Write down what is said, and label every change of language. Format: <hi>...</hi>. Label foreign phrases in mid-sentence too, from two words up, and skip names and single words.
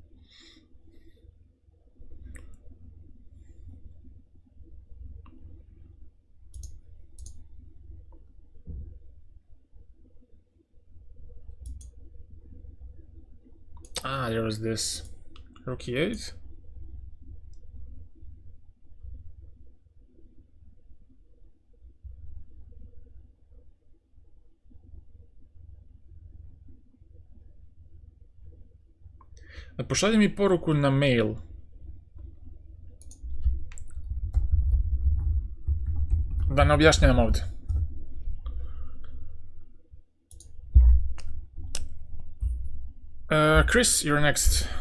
<en>Ah, there was this. Rook e8.</en> <sr>Pošalji mi poruku na mail. Da ne objašnjavam ovdje.</sr> <en>Chris, you're next.</en>